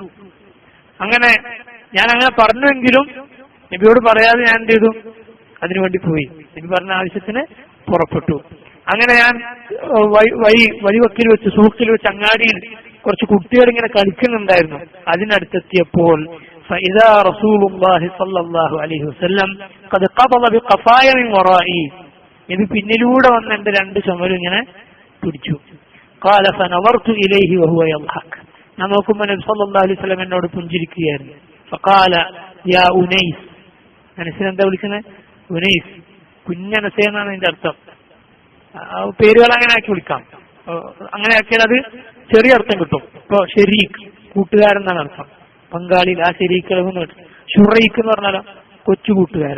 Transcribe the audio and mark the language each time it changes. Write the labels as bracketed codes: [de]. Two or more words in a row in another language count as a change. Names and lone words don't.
[ml] അങ്ങനെ ഞാൻ അങ്ങനെ പറഞ്ഞുവെങ്കിലും നബിയോട് പറയാതെ ഞാൻ എന്ത് ചെയ്തു? അതിനുവേണ്ടി പോയി. നബി പറഞ്ഞ ആവശ്യത്തിന് പുറപ്പെട്ടു. അങ്ങനെ ഞാൻ വഴിവക്കിൽ വെച്ച്, സൂക്കിൽ വെച്ച്, അങ്ങാടിയിൽ കുറച്ച് കുട്ടികൾ ഇങ്ങനെ കളിക്കുന്നുണ്ടായിരുന്നു. [ar] അതിനടുത്തെത്തിയപ്പോൾ فإذا رسول الله صلى الله عليه وسلم قد قبض بقفايا من ورائي. [ml] നബി പിന്നിലൂടെ വന്ന് എന്റെ രണ്ട് ചുമലും ഇങ്ങനെ പിടിച്ചു. [ar] قال فنظرت إليه وهو يضحك. [ml] ഞാൻ നോക്കുമ്പോൾ നബി [ar] صلى الله عليه وسلم [ml] എന്നോട് പുഞ്ചിരിക്കുകയായിരുന്നു. [ar] فقال يا أنيس. [ml] അനസിനെ എന്താ വിളിക്കുന്നത്? ഉനൈസ്, കുഞ്ഞനസ എന്നാണ് അതിന്റെ അർത്ഥം. പേരുകൾ അങ്ങനെ ആക്കി വിളിക്കാം. അങ്ങനെ ആക്കിയാൽ അത് ചെറിയ അർത്ഥം കിട്ടും. ഇപ്പൊ ഷെരീഖ്, കൂട്ടുകാരൻ എന്നാണ് അർത്ഥം. പങ്കാളിയിൽ ആ ശരീക്കളെന്ന് കിട്ടും. ഷുറൈഖ് എന്ന് പറഞ്ഞാലോ കൊച്ചു കൂട്ടുകാരൻ.